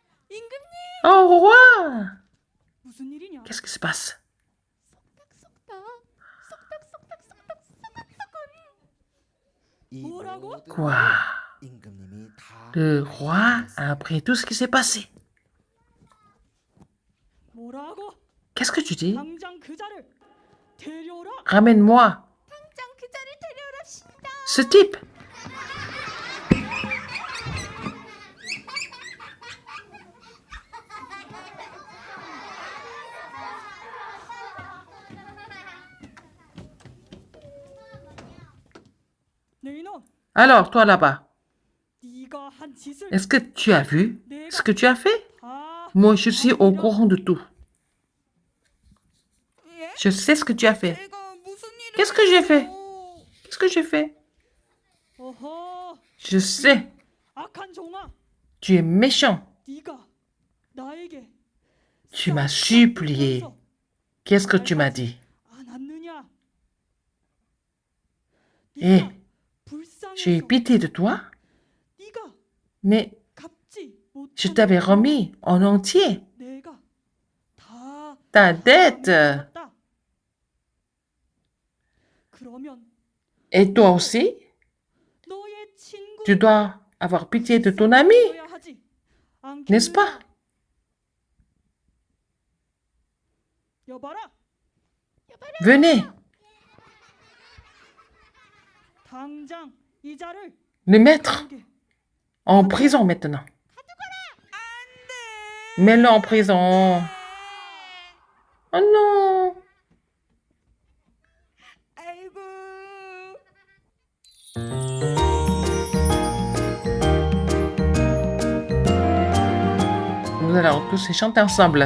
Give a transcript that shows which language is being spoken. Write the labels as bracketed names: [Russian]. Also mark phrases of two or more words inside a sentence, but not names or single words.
[French] Oh, roi! [Korean] 무슨 일이냐? [French] Qu'est-ce qui se passe? [Korean] 뭐라고? [French] Quoi? Le roi a appris tout ce qui s'est passé. [Korean] 뭐라고? [French] Qu'est-ce que tu dis? [Korean] 당장 그자를 데려오라. [French] Ramène-moi ce type. [Korean] 내 이놈, [French] Alors, toi là-bas, [Korean] 네가 한 짓을 [French] est-ce que tu as vu ce que tu as fait? [Korean] 다 [French] Moi, je suis au courant de tout. [Korean] 예? [French] Je sais ce que tu as fait. [Korean] 내가 무슨 일을 [French] Qu'est-ce que j'ai fait? [Korean] 했어? [French] Qu'est-ce que j'ai fait? [Korean] 어허, [French] Je sais. [Korean] 악한 종아, [French] Tu es méchant. [Korean] 네가 나에게 [French] Tu m'as supplié. Qu'est-ce que tu m'as dit? [Korean] 안 왔느냐? [French] Eh, [Korean] 네가 [French] j'ai eu [Korean] 불쌍해서 [French] pitié de toi, [Korean] 네가 [French] mais [Korean] 갚지 [French] je t'avais [Korean] 못하는 [French] remis en entier [Korean] 내가 다 [French] ta dette. [Korean] 갚았다. 그러면 [French] Et toi aussi, [Korean] 너의 친구 [French] tu dois avoir pitié de ton ami, [Korean] 되어야 하지. [French] n'est-ce pas? [Korean] 여봐라, [French] Venez, [Korean] 당장 이자를 [French] le mettre [Korean] 오게. [French] en prison maintenant. Mets-le en prison. Oh non. [Korean] 아이고. [French] Nous allons tous chanter ensemble.